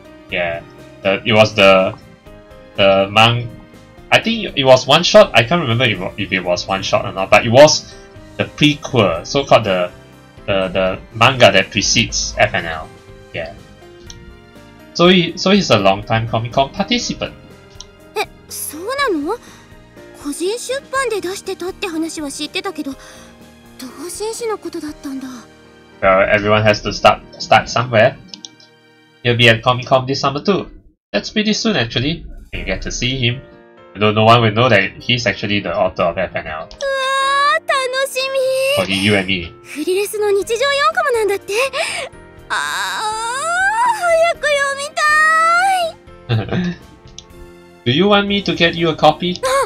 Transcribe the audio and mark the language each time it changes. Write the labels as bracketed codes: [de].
[en] Yeah, it was the I think it was one shot. I can't remember if it was one shot or not, but it was the prequel, so-called the manga that precedes FNL. Yeah. So he's a long-time Comic-Con participant. [ja] そうなの？個人出版で出してたって話は知ってたけど、同人誌のことだったんだ。 [en] Well, everyone has to start somewhere. He'll be at Comic-Con this summer too. That's pretty soon actually. You get to see him. Although no one will know that he's actually the author of FNL. [ja] 楽しみ。 [en] Only you and me. [ja] フリレスの日常4コマなんだって。早く読みたい。 [en] Do you want me to get you a copy?